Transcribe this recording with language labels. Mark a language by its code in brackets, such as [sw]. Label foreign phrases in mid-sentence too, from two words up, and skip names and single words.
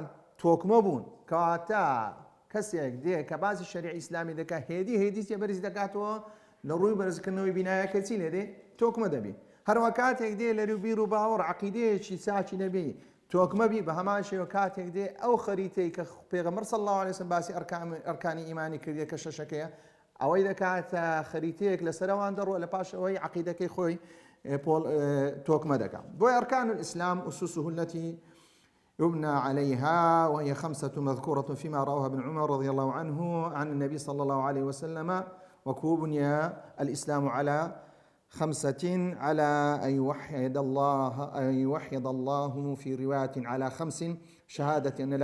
[ckb] تۆکمە بوون کەواتە کەسێک دێ کە باسی شەریعەی ئیسلامی دەکات هێدی چێ بەرز دەکاتەوە لە ڕووی بەرزکردنەوەی بینایەکە چی لێ دێ تۆکمە دەبێت هەروە کاتێک دێ لە بیر و باوەڕ عەقیدەیەکی چاکی نەبێ تۆکمە بی بە هەمان شێوە کاتێک دێ ئەو خەریتەی کە پێغەمبەر [ar] صلی الله علیه وسلم [ckb] باسی ئەرکانی ئیمانی کردیە کە شەشەکەیە ئەوەی دەکاتە خەریتەیەک لەسەرەوان دەڕوە لە پاش ئەوەی عەقیدەکەی خۆی توكمة [ar] دكا وأركان الإسلام أسسه التي يبنى عليها وهي 5 مذكورة فيما رواه ابن عمر رضي الله عنه عن النبي صلى الله عليه وسلم وبني الإسلام على 5 على أن يوحد الله في رواية على 5 شهادة أن